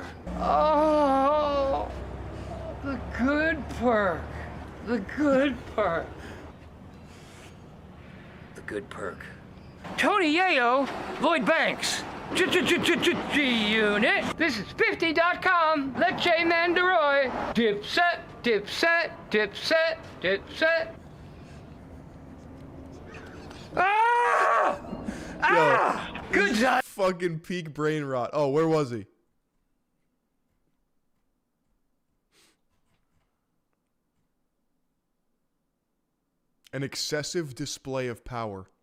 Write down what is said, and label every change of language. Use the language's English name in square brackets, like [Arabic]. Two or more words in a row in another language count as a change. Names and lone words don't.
[English] Oh, the good perk. The good perk. The good perk. Tony Yayo, Lloyd Banks. G-Unit. This is 50.com. Leche Mandaroy. Dipset, dipset, dipset, dipset. Ah! Ah! Good job. Fucking peak brain rot. Oh, where was he? An excessive display of power.